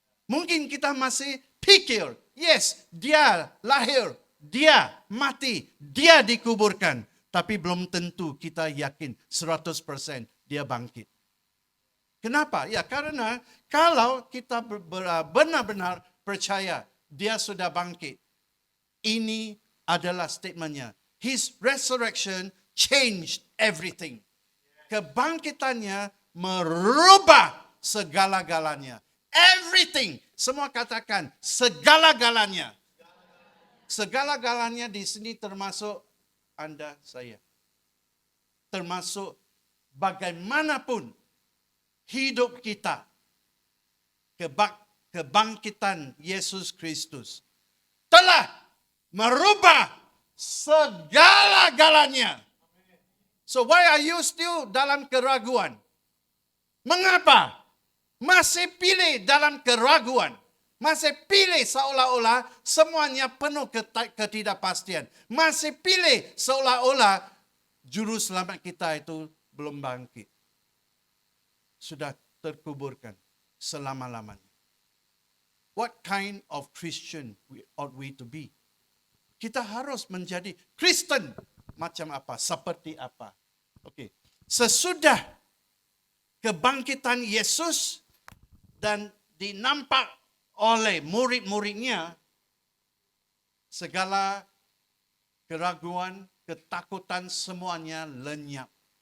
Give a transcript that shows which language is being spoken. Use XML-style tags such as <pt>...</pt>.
<id>Mungkin kita masih pikir, yes, dia lahir, dia mati, dia dikuburkan. Tapi belum tentu kita yakin 100% dia bangkit. Kenapa? Ya karena kalau kita benar-benar percaya dia sudah bangkit, ini adalah statementnya.</id> <en>His resurrection changed everything.</en> <id>Kebangkitannya merubah segala-galanya.</id> <en>Everything.</en> <id>Semua katakan segala-galanya. Segala-galanya di sini termasuk Anda, saya. Termasuk bagaimanapun hidup kita. Kebangkitan Yesus Kristus telah merubah segala-galanya.</id> <en>So why are you still</en> <id>dalam keraguan? Mengapa? Masih pilih dalam keraguan. Masih pilih seolah-olah semuanya penuh ketidakpastian. Masih pilih seolah-olah juru selamat kita itu belum bangkit. Sudah terkuburkan selama-lamanya.</id> <en>What kind of Christian ought we to be?</en> <id>Kita harus menjadi Kristen macam apa? Seperti apa? Oke. Sesudah kebangkitan Yesus dan dinampak oleh murid-muridnya, segala keraguan, ketakutan semuanya lenyap.</id>